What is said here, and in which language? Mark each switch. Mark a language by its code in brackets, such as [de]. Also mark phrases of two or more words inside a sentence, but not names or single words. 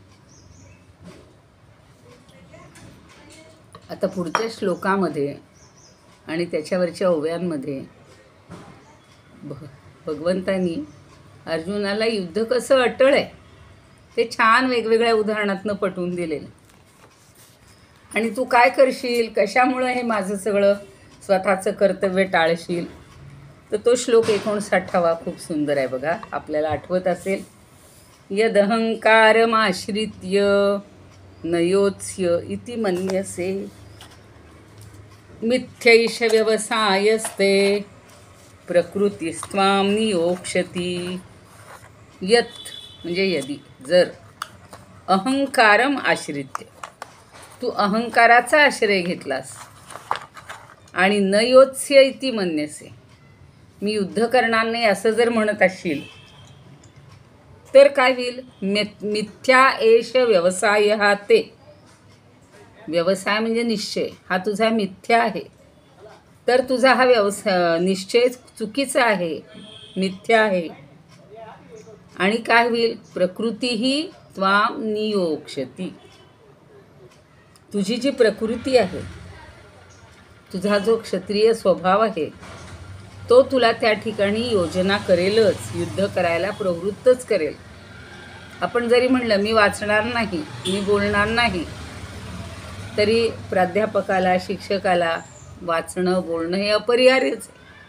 [mr] आता पुढच्या श्लोकामध्ये आणि त्याच्यावरच्या ओव्यांमध्ये भगवंतांनी अर्जुनाला युद्ध कसं अटळ आहे ते छान वेगवेगळ्या उदाहरणातनं पटवून दिलेलं. आणि तू काय करशील, कशामुळं हे माझं सगळं स्वतःचं कर्तव्य टाळशील, तर तो श्लोक 59वा खूप सुंदर आहे बघा. आपल्याला आठवत असेल, [sa] यदहंकारमाश्रित्य नयोत्स्य इति मन्यसे मिथ्यैष व्यवसायस्ते प्रकृतीस्त्वां नियोक्ष्यति. [mr] यत् म्हणजे यदी, जर [sa] अहंकारम आश्रित्य, [mr] तू अहंकाराचा आश्रय घेतलास आणि [sa] न योत्स्य इति मन्यसे, [mr] मी युद्ध करणार नाही असं जर म्हणत असशील तर काय होईल. [sa] मिथ्या एष व्यवसाय हा ते. [mr] व्यवसाय म्हणजे निश्चय, हा तुझा मिथ्या आहे. तर तुझा हा निश्चय चुकीचा आहे, मिथ्या आहे. आणि काय होईल, [sa] प्रकृतीही त्वां नियोक्ष्यति. [mr] तुझी जी प्रकृती आहे, तुझा जो क्षत्रिय स्वभाव आहे, तो तुला त्या ठिकाणी योजना करेलच, युद्ध करायला प्रवृत्तच करेल. आपण जरी म्हणलं मी वाचणार नाही, मी बोलणार नाही, तरी प्राध्यापकाला, शिक्षकाला वाचणं बोलणं हे अपरिहार्यच आहे.